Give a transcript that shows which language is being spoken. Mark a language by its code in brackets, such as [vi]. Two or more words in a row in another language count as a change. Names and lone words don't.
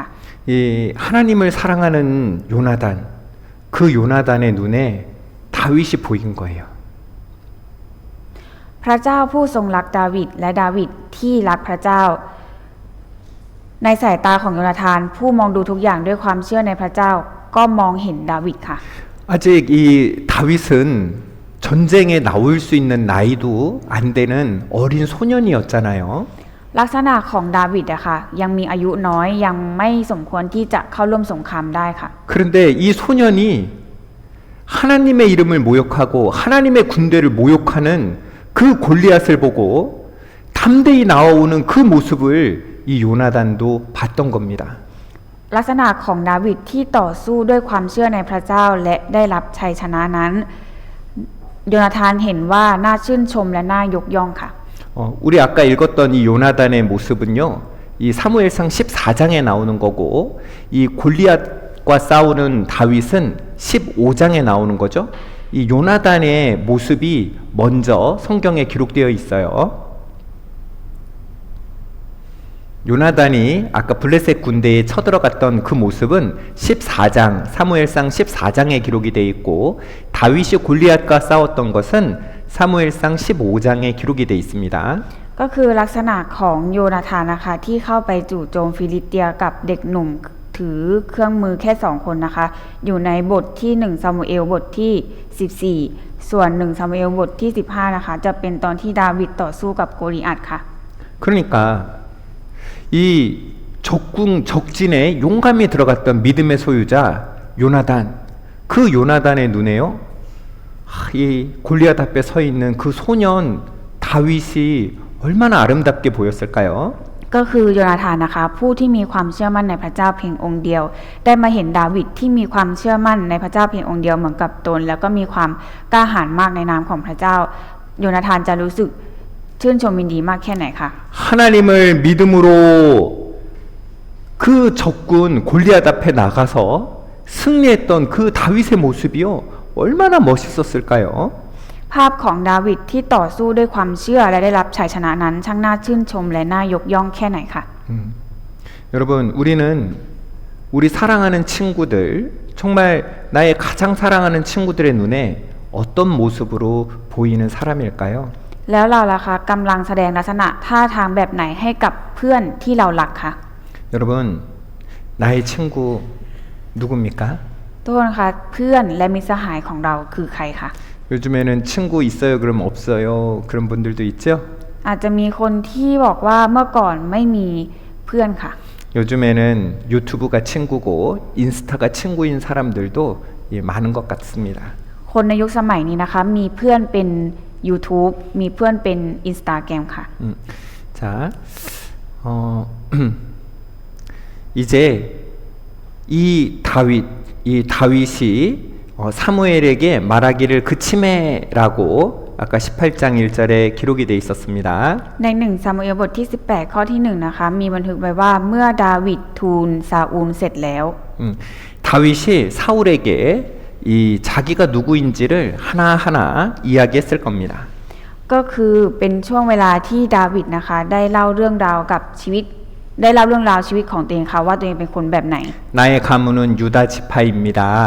[ko] 이 하나님을 사랑하는 요나단 그 요나단의 눈에 다윗이 보인 거예요. [th] พระเจ้าผู้ทรงรักดาวิดและดาวิดที่รักพระเจ้า ในสายตาของโยนาธานผู้มองดูทุกอย่างด้วยความเชื่อในพระเจ้าก็มองเห็นดาวิดค่ะ [ko] 아직 이 다윗은 전쟁에 나올 수 있는 나이도 안 되는 어린 소년이었잖아요. [th] ลักษณะของดาวิดอะค่ะยังมีอายุน้อยยังไม่สมควรที่จะเข้าร่วมสงครามได้ค่ะ [ko] 그런데 이 소년이 하나님의 이름을 모욕하고 하나님의 군대를 모욕하는 그 골리앗을 보고 담대히 나오는 그 모습을 이 요나단도 봤던 겁니다. [th] ลักษณะของดาวิดที่ต่อสู้ด้วยความเชื่อในพระเจ้าและได้รับชัยชนะนั้นโยนาธานเห็นว่าน่าชื่นชมและน่ายกย่องค่ะ [ko] 우리 아까 읽었던 이 요나단의 모습은요. 이 사무엘상 14장에 나오는 거고 이 골리앗과 싸우는 다윗은 15장에 나오는 거죠. 이 요나단의 모습이 먼저 성경에 기록되어 있어요. 요나단이 아까 블레셋 군대에 쳐들어갔던 그 모습은 14장 사무엘상 14장에 기록이 되어 있고 다윗이 골리앗과 싸웠던 것은 사무엘상 15장에 기록이 되어 있습니다. [th] ก็คือลักษณะของโยนาธานนะคะที่เข้าไปจู่โจมฟิลิสเตียกับเด็กหนุ่มถือเครื่องมือแค่2คนนะคะอยู่ในบทที่1ซามูเอลบทที่14ส่วน1ซามูเอลบทที่15นะคะจะเป็นตอนที่ดาวิดต่อสู้กับโกลิอัทค่ะ [ko] 그러니까 이 적진에 용감히 들어갔던 믿음의 소유자 요나단 그 요나단의 눈에요 이 골리앗 앞에 서 있는 그 소년 다윗이 얼마나 아름답게 보였을까요? [th] ก็คือโยนาธานนะคะผู้ที่มีความเชื่อมั่นในพระเจ้าเพียงองค์เดียวได้มาเห็นดาวิดที่มีความเชื่อมั่นในพระเจ้าเพียงองค์เดียวเหมือนกับตนแล้วก็มีความกล้าหาญมากในนามของพระเจ้าโยนาธานจะรู้สึกชื่นชมยินดีมากแค่ไหนคะ [ko] 하나님을 믿음으로 그 적군 골리앗 앞에 나가서 승리했던 그 다윗의 모습이요 얼마나 멋있었을까요? [th] ภาพของดาวิดที่ต่อสู้ด้วยความเชื่อและได้รับชัยชนะนั้นช่างน่าชื่นชมและน่ายกย่องแค่ไหนค่ะ [ko] 여러분, 우리는 우리 사랑하는 친구들, 정말 나의 가장 사랑하는 친구들의 눈에 어떤 모습으로 보이는 사람일까요? [th] แล้วเราล่ะคะกำลังแสดงลักษณะท่าทางแบบไหนให้กับเพื่อนที่เรารักคะ [ko] 여러분, 나의 친구 누굽니까? [th] ทุกคนคะเพื่อนและมิตรสหายของเราคือใครคะ [ko] 요즘에는 친구 있어요, 그럼 없어요. 그런 분들도 있죠? [th] อาจจะมีคนที่บอกว่าเมื่อก่อนไม่มีเพื่อนค่ะ [ko] 요즘에는 유튜브가 친구고 인스타가 친구인 사람들도 많은 것 같습니다. [th] คนในยุคสมัยนี้นะคะมีเพื่อนเป็น YouTube มีเพื่อนเป็น Instagram ค่ะ [ko] 자, 이제 이 다윗이 사무엘에게 말하기를 그치매라고 아까 18장 1절에 기록이 돼 있었습니다. [th] ใน1ซามูเอลบทที่18ข้อที่1นะคะมีบันทึกไว้ว่าเมื่อดาวิดทูลซาอูลเสร็จแล้ว [ko] 다윗이 사울에게 이 자기가 누구인지를 하나하나 이야기했을 겁니다. [th] ก็คือเป็นช่วงเวลาที่ดาวิดนะคะได้เล่าเรื่องราวกับชีวิตได้เล่าเรื่องราวชีวิตของตัวเองค่ะว่าตัวเองเป็นคนแบบไหน [ko] 나의 가문은 유다 지파입니다.